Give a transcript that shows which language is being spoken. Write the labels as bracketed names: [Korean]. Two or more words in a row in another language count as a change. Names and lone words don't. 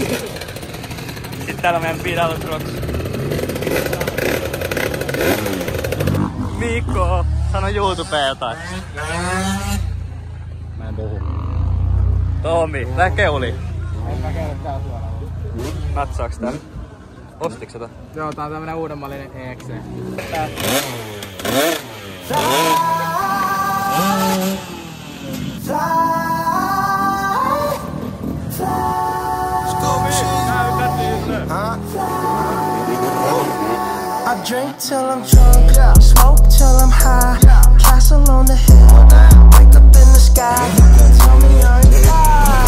[Finnish] Sitten täällä on meidän Pidalus Rocks. Mikko, sano YouTubeen jotain. Mä en puhu. Tomi, tää keuli. En mä kerro tää suoraan. Natsaaks tää? Ostiks sitä? Joo, tää on tämmönen uudemmallinen EXE. [English] I drink till I'm drunk, smoke till I'm high, castle on the hill, wake up in the sky, tell me I ain't fly.